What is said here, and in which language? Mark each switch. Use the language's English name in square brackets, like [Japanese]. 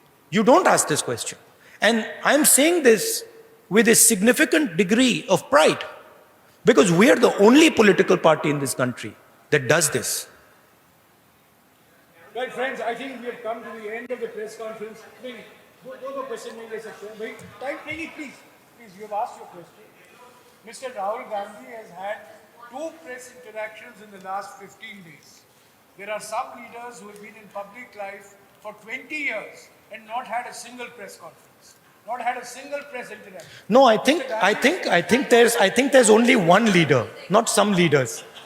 [English] You don't ask this question. And I'm saying this with a significant degree of pride because we are the only political party in this country that does this. Well, friends, I think we have come to the end of the press conference. [Hindi] दो question नहीं ले सकते हैं भाई time नहीं please [English] you have asked your question. Mr. Rahul Gandhi has had 2 press interactions in the last 15 days. There are some leaders who have been in public life for 20 years and not had a single press conference, not had a single press interaction. No, I think there's only one leader, not some leaders.